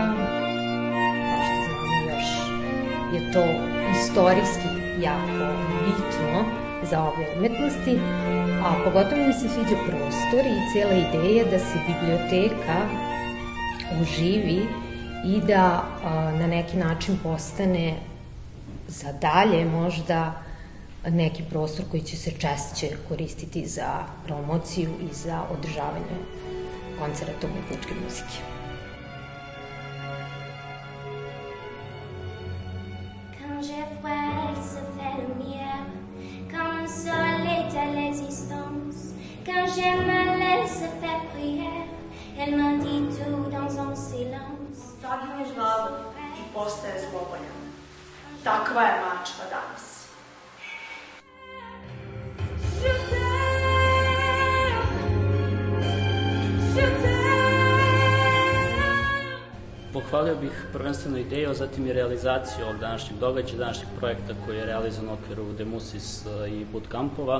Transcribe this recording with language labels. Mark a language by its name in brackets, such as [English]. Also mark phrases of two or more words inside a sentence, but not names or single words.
[Serbian] Kao što znamo, još je to istorijski jako bitno za ove umetnosti, a pogotovo mi se sviđa prostor i cijela ideja da se biblioteka uživi i da na neki način postane za dalje možda neki prostor koji će se češće koristiti za promociju i za održavanje koncerata umetničke muzike. [French] Quand je vois se fait lumière, comme un soleil à l'existence, quand j'aime elle se fait prière, elle m'a dit tout dans un silence. [Serbian] Sagneš glavu i postaje zloboljan. Takva je mačva danas. Pohvalio bih prvenstveno ideju, a zatim i realizaciju ovog današnjeg događaja, današnjeg projekta koji je realizovan u okviru Demusis i bootcampova.